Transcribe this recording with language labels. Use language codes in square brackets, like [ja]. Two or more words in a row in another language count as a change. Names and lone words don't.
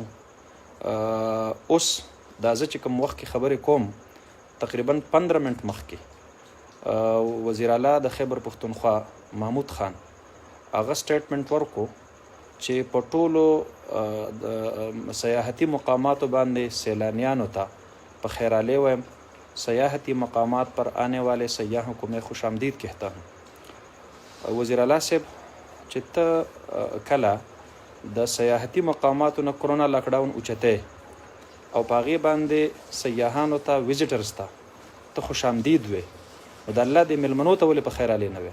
[ps] اوس دا زه چې کوم وخت کې خبرې کوم تقریبا 15 منټ مخکې وزیر اعلی د خیبر پښتونخوا محمود خان هغه سټیټمنټ ورکو چې په ټولو سیاحتي مقاماتو باندې سیلانیانو ته په خیرالی ویم [ur] سیاحتی مقامات پر آنے والے سیاحوں کو میں خوش آمدید کہتا ہوں. [ps] وزیر اعلی صاحب چې ته کله د سیاحتي مقاماتو نه کرونا لاکډاون اوچتی او په هغې باندې سیاحانو ته ویزیټرز ته خوش آمدید وې، نو د الله د میلمنو ته ولې په خیرالی نه وې؟